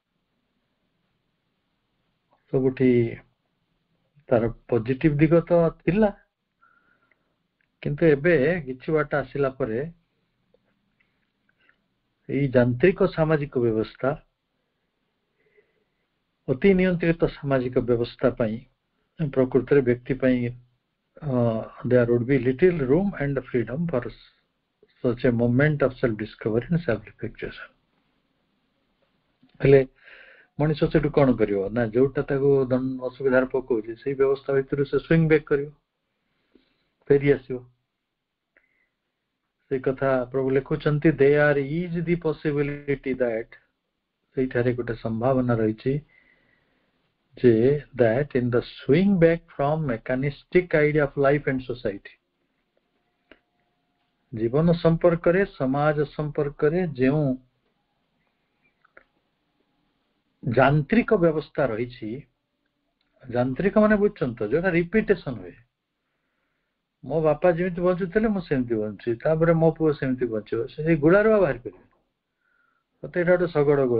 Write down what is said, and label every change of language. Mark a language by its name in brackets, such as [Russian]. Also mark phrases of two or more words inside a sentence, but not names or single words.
[Odia] ସବୁଠି ତାର ପଜିଟିଭ ଦିଗ ତ ଥିଲା କିନ୍ତୁ ଏବେ କିଛି ବାଟ ଆସିଲା ପରେ ଏଇ ଯାନ୍ତ୍ରିକ ସାମାଜିକ ବ୍ୟବସ୍ଥା ଅତି ନିୟନ୍ତ୍ରିତ ସାମାଜିକ ବ୍ୟବସ୍ଥା ପାଇଁ ପ୍ରକୃତରେ ବ୍ୟକ୍ତି ପାଇଁ [English] there would be little room and freedom for such a moment of self discovery and self reflection। [Odia] ହେଲେ ମଣିଷ ସେଠୁ କଣ କରିବ ନା ଯୋଉଟା ତାକୁ ଅସୁବିଧାରେ ପକଉଛି ସେଇ ବ୍ୟବସ୍ଥା ଭିତରୁ ସେ [English] swing back [Odia] କରିବ ଫେରି ଆସିବ। ସେ କଥା ପ୍ରଭୁ ଲେଖୁଛନ୍ତି [English] there is the possibility that [Odia] ସେଇଠାରେ ଗୋଟେ ସମ୍ଭାବନା ରହିଛି ଯେ [English] that in the swing back from mechanistic idea of life and society [Odia] ଜୀବନ ସମ୍ପର୍କରେ ସମାଜ ସମ୍ପର୍କରେ ଯେଉଁ ଯାନ୍ତ୍ରିକ ବ୍ୟବସ୍ଥା ରହିଛି ଯାନ୍ତ୍ରିକ ମାନେ ବୁଝୁଛନ୍ତି ତ ଯୋଉଟା ରିପିଟେସନ ହୁଏ ମୋ ବାପା ଯେମିତି ବଞ୍ଚୁଥିଲେ ମୁଁ ସେମିତି ବଞ୍ଚୁଛି ତାପରେ ମୋ ପୁଅ ସେମିତି ବଞ୍ଚିବ ସେଇ ଗୁଳାରୁ ଆଉ ବାହାରି ପାରିବେନି ସତେ ଏଇଟା ଗୋଟେ ଶଗଡ଼ ଗୁଳା।